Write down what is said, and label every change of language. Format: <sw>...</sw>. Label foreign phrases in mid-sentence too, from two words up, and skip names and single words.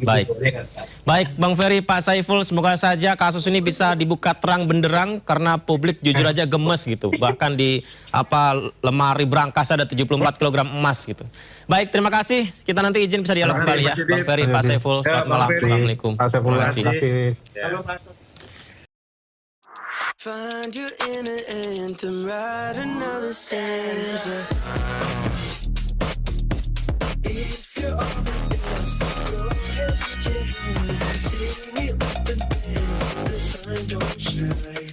<id>Baik Bang Ferry, Pak Saiful, semoga saja kasus ini bisa dibuka terang benderang karena publik jujur aja gemes gitu. Bahkan di lemari berangkas ada 74 kg emas gitu. Baik, terima kasih. Kita nanti izin bisa dialog kembali ya. Bang Ferry, Pak Saiful, selamat malam. Assalamualaikum. Terima kasih.</id> <en>Find your inner anthem, write another stanza. If you're on the dance floor, lift your hands and sing it with the band. The sun don't shine.</en>